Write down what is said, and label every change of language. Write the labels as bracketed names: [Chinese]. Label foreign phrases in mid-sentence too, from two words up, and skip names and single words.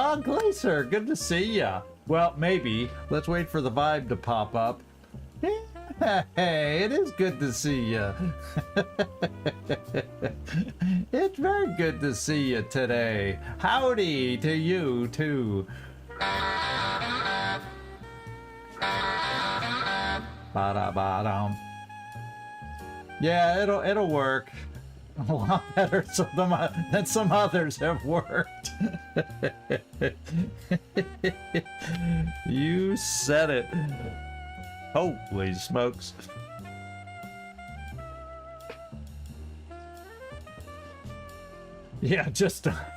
[English] Oh, Glacier, good to see ya. Well, maybe. Let's wait for the vibe to pop up. Hey, it is good to see ya. It's very good to see you today. Howdy to you, too. Ba-da-ba-dum. Yeah, it'll work. A lot better than some others have worked. You said it. Holy smokes. Yeah, just...